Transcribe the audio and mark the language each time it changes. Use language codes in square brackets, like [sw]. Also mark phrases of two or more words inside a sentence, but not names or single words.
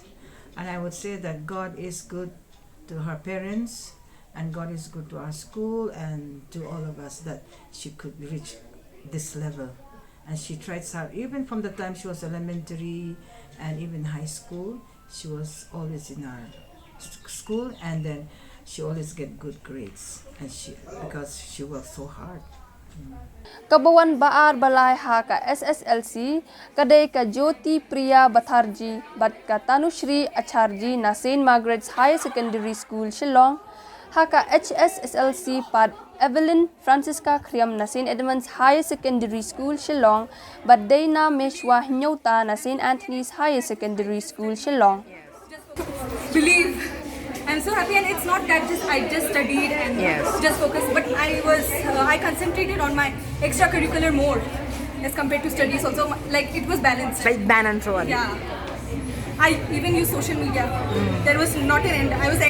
[en] And I would say that God is good to her parents, and God is good to our school and to all of us that she could reach this level. And she tried hard, even from the time she was elementary and even high school. She was always in our school, and then she always get good grades, and because she worked so hard. [kha] Kabawan baar balai haka SSLC kadai ka Jyoti Priya Batharji bat ka Tanushri Acharji na St. Margaret's Higher Secondary School Shillong haka HSSLC pad Evelyn Francisca Kriam na St. Edmund's Higher Secondary School Shillong bat Dana Meshwa Hinyota na St. Anthony's Higher Secondary School Shillong. [en] Believe. I'm so happy, and it's not that I just studied and just focused, but I concentrated on my extracurricular more as compared to studies also. Like it was balanced. Like balance one. Yeah. I even use social media. There was not an end.